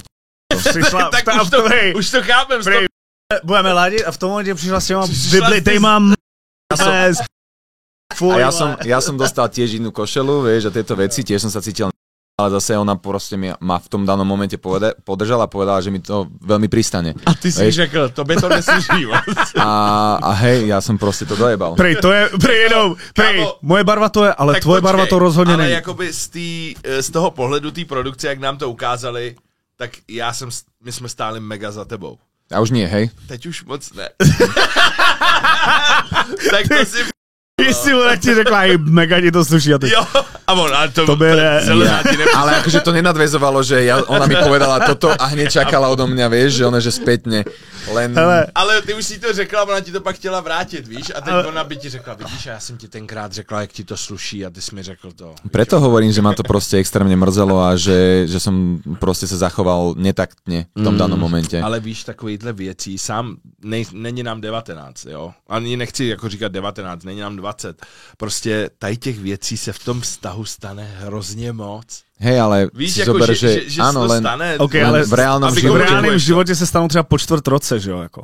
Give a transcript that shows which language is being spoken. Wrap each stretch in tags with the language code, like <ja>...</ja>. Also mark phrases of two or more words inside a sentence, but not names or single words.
<sk>Tak už to chápem.</sk> <cs>Budeme ladit a v tom momente přišla s těma vyblitejma</cs> <sk>a ja som dostal tiež inú košelu, vieš, a tieto veci, tiež som sa cítil, ale zase ona proste ma v tom danom momente podržala a povedala, že mi to veľmi pristane.</sk> <cs>A ty si řekl, tobě to neslyší.</cs> <sk>A hej, ja som proste to dojebal.</sk> <cs>Moje barva to je, ale tvoje barva to rozhodně není. Ale jakoby z toho pohledu té produkce, jak nám to ukázali, tak my jsme stáli mega za tebou.</cs> <sk>A už nie, hej?</sk> <cs>Teď už moc ne. Tak to si... Jestli ona ti řekla, hej, mega ti to sluší a teď... Jo, a on, ale to bere.</cs> <sk>Ale akože to nenadväzovalo, že ona mi povedala toto a hneď čakala odo mňa, vieš, že ona, že spätne.</sk> <cs>Ale ty už si to řekla, ona ti to pak chtěla vrátit, víš? A teď ona by ti řekla, vidíš, a já jsem ti tenkrát řekla, jak ti to sluší a ty jsi mi řekl to.</cs> <sk>Preto hovorím, že ma to proste extrémne mrzelo a že som proste sa zachoval netaktne v tom danom momente.</sk> <cs>Ale víš, takovýhle věcí, sám není nám 19, jo? Ani nechci jako říkat 19, není nám 20. Prostě tady těch věcí se v tom vztahu stane hrozně moc.</cs> <sk>Hej, ale</sk> <cs>víš, si jako,</cs> <sk>zober, že áno, len... Stane, okay, ale v reálnom</sk> <cs>životě se stanou třeba po čtvrt roce, že jo, jako.</cs>